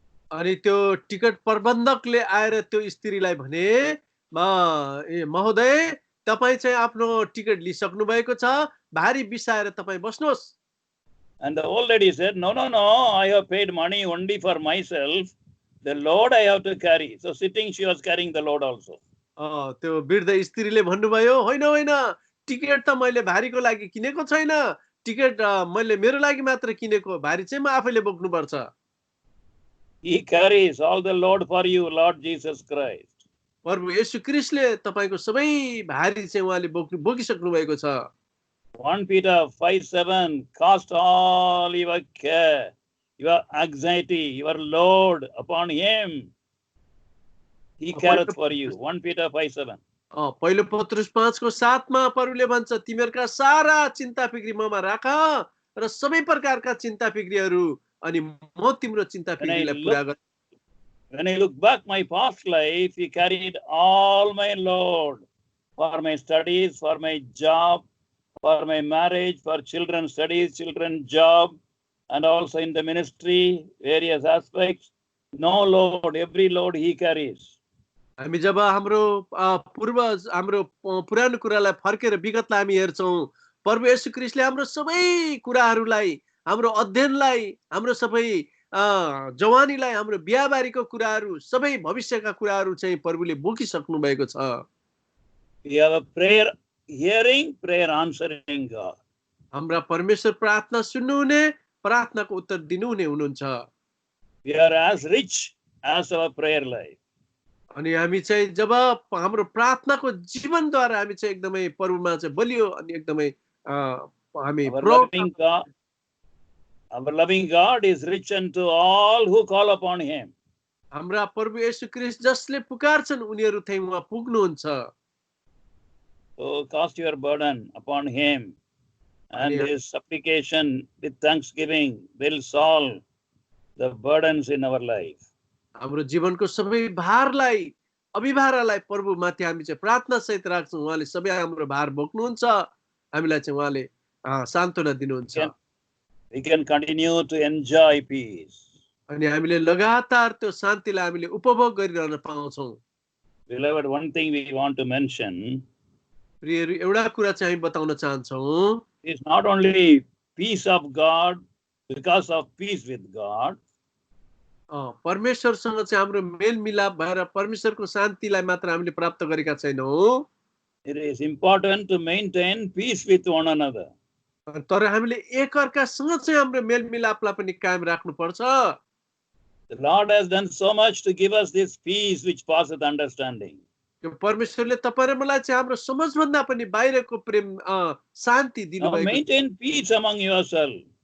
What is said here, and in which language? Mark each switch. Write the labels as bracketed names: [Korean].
[Nepali] अनि त्यो टिकट प्रबन्धकले आएर त्यो स्त्रीलाई भने, महोदय तपाई चाहिँ आफ्नो टिकट लिइसक्नु भएको छ, भारी बिसाएर तपाई बस्नुहोस्। [English] And the old lady said, "No, I have paid money only for myself. The load I have to carry." So sitting, she was carrying the load also. [Nepali] त्यो वृद्ध स्त्रीले भन्नुभयो, होइन टिकट त मैले भारीको लागि किनेको छैन, टिकट मैले मेरो लागि मात्र किनेको, भारी चाहिँ म आफैले बोक्नु पर्छ। [English] He carries all the load for you, Lord Jesus Christ. [Nepali] प्रभु येशू ख्रीष्टले तपाईको सबै भारी चाहिँ उहाँले बोकिसक्नु भएको छ। [English] 1 Peter 5:7, cast all your care, your anxiety, your load upon him. He careth for you. 1 Peter 5:7. [Nepali] पहिलो पत्रुस 5:7 प्रभुले भन्छ, तिमीहरूका सारा चिन्ता फिक्री ममा राख र सबै प्रकारका चिन्ता फिक्रीहरू अनि म तिम्रो चिन्ता फिक्रीलाई पूरा गर्छु। [English] When I look back my past life, he carried all my load for my studies, for my job, for my marriage, for children's studies, children's job, and also in the ministry, various aspects. No load, every load he carries. [Nepali] हामी जब हाम्रो पूर्वज हाम्रो पुरानो कुरालाई फर्केर विगतलाई हामी हेर्छौं, प्रभु येशू ख्रीष्टले हाम्रो सबै कुराहरूलाई, हाम्रो अध्ययनलाई, हाम्रो सबै जवानीलाई, हाम्रो बिहाबारीको कुराहरू, सबै भविष्यका कुराहरू चाहिँ प्रभुले बोकिसक्नु भएको छ। [English] We have a prayer hearing, prayer answering God. [Nepali] हाम्रा परमेश्वर प्रार्थना सुन्नुहुने, प्रार्थनाको उत्तर दिनुहुने हुनुहुन्छ। [English] We are as rich as our prayer life. [Nepali] अनि हामी चाहिँ जब हाम्रो प्रार्थनाको जीवनद्वारा हामी चाहिँ एकदमै प्रभुमा चाहिँ बलियो अनि एकदमै हामी [English] Our loving God is rich unto all who call upon him. [Nepali] हाम्रा प्रभु येशू ख्रीष्ट जसले पुकारछन् उनीहरू चाहिँ उहाँ पुग्नुहुन्छ। [English] So cast your burden upon him, and his supplication with thanksgiving will solve the burdens in our life. [Nepali] हाम्रो जीवनको सबै भारलाई अभिभारलाई प्रभुमाथि हामी चाहिँ प्रार्थना सहित राख्छौँ, उहाँले सबै हाम्रो भार बोक्नुहुन्छ, हामीलाई चाहिँ उहाँले सान्त्वना दिनुहुन्छ। [English] We can continue to enjoy peace. [Nepali] अनि हामीले लगातार त्यो शान्तिलाई हामीले उपभोग गरिरहन पाउँछौँ। [English] Beloved, one thing we want to mention [Nepali] प्रियहरू, एउटा कुरा चाहिँ हामी बताउन चाहन्छौँ, [English] is not only peace of God because of peace with God, [Nepali] परमेश्वरसँग चाहिँ हाम्रो मेलमिलाप भएर परमेश्वरको शान्तिलाई मात्र हामीले प्राप्त गरेका छैनौँ, [English] it is important to maintain peace with one another. [Nepali] तर हामीले एकअर्कासँग चाहिँ हाम्रो मेलमिलापलाई पनि कायम राख्नुपर्छ। [English] The Lord has done so much to give us this peace which passeth understanding. [Nepali] परमेश्वरले तपाईँ र मलाई चाहिँ हाम्रो समझभन्दा पनि बाहिरको प्रेम शान्ति [English] Now [Nepali] दिनुभएको, [English] maintain peace among yourself.